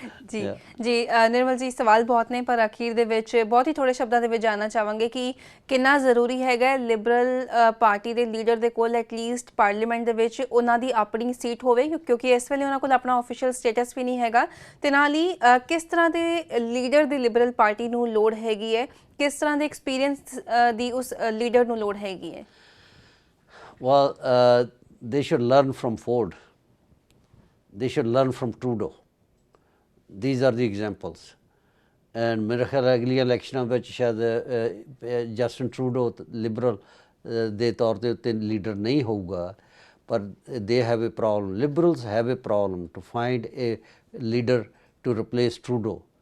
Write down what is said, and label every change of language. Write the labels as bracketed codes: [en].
[pa] ਜੀ ਜੀ ਨਿਰਮਲ ਜੀ, ਸਵਾਲ ਬਹੁਤ ਨੇ ਪਰ ਅਖੀਰ ਦੇ ਵਿੱਚ ਬਹੁਤ ਹੀ ਥੋੜੇ ਸ਼ਬਦਾਂ ਦੇ ਵਿੱਚ ਜਾਣਨਾ ਚਾਹਾਂਗੇ ਕਿ ਕਿੰਨਾ ਜ਼ਰੂਰੀ ਹੈਗਾ ਲਿਬਰਲ ਪਾਰਟੀ ਦੇ ਲੀਡਰ ਦੇ ਕੋਲ ਐਟਲੀਸਟ ਪਾਰਲੀਮੈਂਟ ਦੇ ਵਿੱਚ ਉਹਨਾਂ ਦੀ ਆਪਣੀ ਸੀਟ ਹੋਵੇ, ਕਿਉਂਕਿ ਇਸ ਵੇਲੇ ਉਹਨਾਂ ਕੋਲ ਆਪਣਾ ਆਫੀਸ਼ੀਅਲ ਸਟੇਟਸ ਵੀ ਨਹੀਂ ਹੈਗਾ। ਤੇ ਨਾਲ ਹੀ ਕਿਸ ਤਰ੍ਹਾਂ ਦੇ ਲੀਡਰ ਦੀ ਲਿਬਰਲ ਪਾਰਟੀ ਨੂੰ ਲੋੜ ਹੈਗੀ ਹੈ, ਕਿਸ ਤਰ੍ਹਾਂ ਦੇ ਐਕਸਪੀਰੀਅੰਸ ਦੀ ਉਸ ਲੀਡਰ ਨੂੰ ਲੋੜ ਹੈਗੀ ਹੈ? [en] Well, they should learn from Ford. They should learn from Trudeau. These are the examples. [pa] And ਮੇਰੇ ਖਿਆਲ ਅਗਲੀਆਂ ਇਲੈਕਸ਼ਨਾਂ ਵਿੱਚ ਸ਼ਾਇਦ ਜਸਟਿਨ ਟਰੂਡੋ ਲਿਬਰਲ ਦੇ ਤੌਰ ਦੇ ਉੱਤੇ ਲੀਡਰ ਨਹੀਂ ਹੋਊਗਾ, ਪਰ [en] They have a problem, liberals have a problem to find a leader to replace Trudeau.